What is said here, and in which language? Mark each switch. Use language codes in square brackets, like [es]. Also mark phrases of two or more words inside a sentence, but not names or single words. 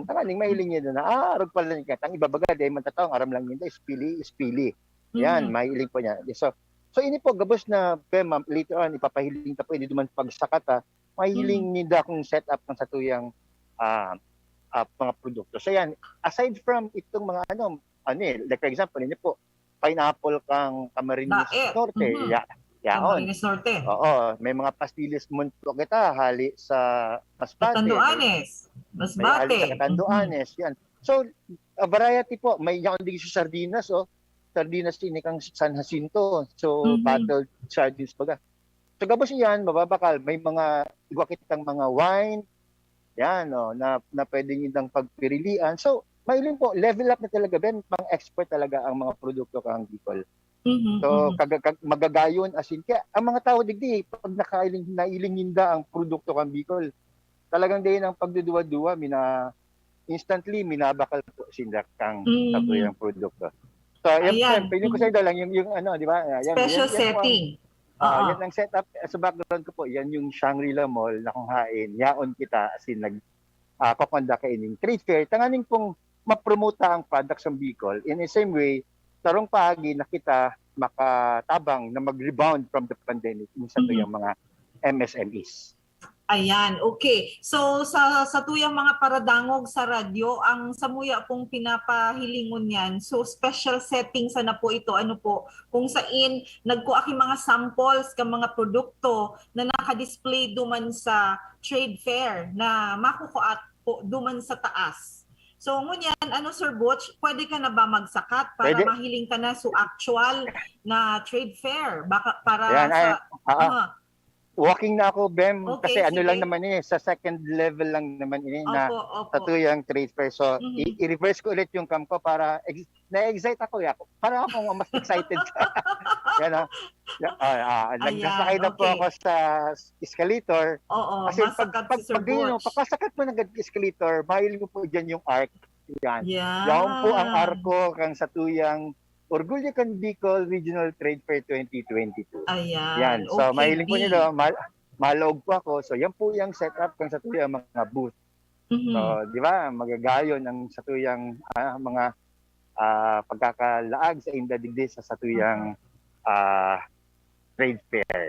[bik] Tangaling mahiling niya na, arog pala niya. Tang ibabaga, dahil mantatawang aram lang niya, is Pili. Yan, mahiling po niya. So ini po, gabos na, ma'am, [en] later on, [bik] ipapahiling ta po, hindi duman pagsakata, mahiling niya kung set up ng satuyang mga produkto. So yan, [en] aside from [bik] itong mga [en] like for example, [bik] hindi po, pineapple kang Camarines Norte. Camarines Norte. Oo, may mga pastilles munto kita hali sa Masbate. Catanduanes. Masbate. May hali sa Catanduanes, yan. [en] So, a variety po. [bik] May yan din sa sardinas, Sardinas ini kang San Jacinto. [en] So, bottled sardines baga. [bik] So, gabos yan, mababakal. May mga igwakitang mga wine, yan, na pwede nyo pagpirilian. So, mahiling po, [en] level up [bik] na talaga, Ben, pang-expert talaga ang mga produkto kang Bicol. So, magagayon [en] as in. [bik] Kaya, ang mga tao digdi, pag nailing ninda ang produkto kang Bicol, talagang din ang pagduduwa-duwa, instantly, minabakal po sinda kang tatuyang produkto. So, [tl] yan, pwede ko sa ito lang, yung di ba? [en] Special setting. [bik] Yan ang setup. Sa background ko po, yan yung Shangri-La Mall na kung hain, yaon kita [en] as in [bik] kakonda kaining trade fair. Tanganing pong mapromota ang products ng Bicol. [en] In the same way, [bik] tarong paagi na kita makatabang na mag-rebound [en] from the pandemic [bik] sa tuyang mga MSMEs. Ayan, okay. So sa tuyang mga paradangog sa radyo, ang samuya pong pinapahilingon yan. So [en] special settings [bik] na po ito, kung sain nagkuaki mga samples ka mga produkto na naka-display duman sa trade fair na makukuat po duman sa taas. So ngunyan, Sir Butch, pwede ka na ba magsakat para pwede. mahiling ka na sa actual na trade fair? Baka para yan, sa... Walking na ako, Bem, Okay, kasi sige. [tl] lang naman sa second level lang naman na Opo. [bik] tatuyang trade fair. [tl] So, i-reverse ko ulit yung cam ko para na-excite ako. Para akong mas excited. Yan nagsasakay na po ako sa escalator. Oo, Kasi [bik] masakat si Sir Butch. pagkasakat mo ng escalator, mahiling mo po dyan yung arc. Yan. Yan. Yan po ang arko kang sa tuyang Orgulyo Can Bicol Regional Trade Fair 2022. Ayan. Yan. So, Okay, mahiling po B. nila, malog po ako. So, yan po yung setup kung sa tuyang mga booth. Mhm. So, di ba, magagayon ang sa tuyang mga pagkakalaag sa indadigdi sa tuyang trade fair.